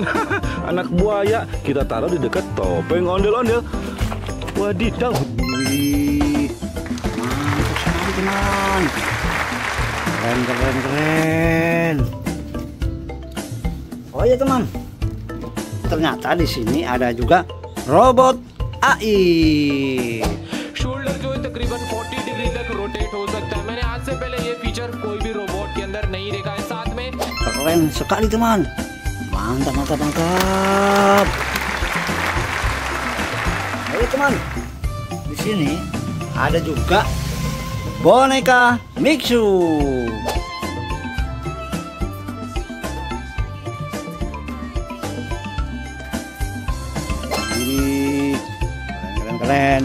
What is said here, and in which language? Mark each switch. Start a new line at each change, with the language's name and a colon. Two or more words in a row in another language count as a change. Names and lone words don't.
Indonesian: Anak buaya kita taruh di dekat topeng ondel-ondel. Wadidaw. Wih, mantap sekali teman. Keren. Oh ya teman, ternyata di sini ada juga robot AI.
Hindi: शोल्डर जो है तकरीबन 40 डिग्री तक रोटेट हो सकता है। मैंने आज से पहले ये फीचर कोई भी रोबोट के अंदर नहीं देखा है। साथ में
Indonesian: Keren sekali teman. Mantap. Ayo teman, di sini ada juga boneka Mixu. Ini keren.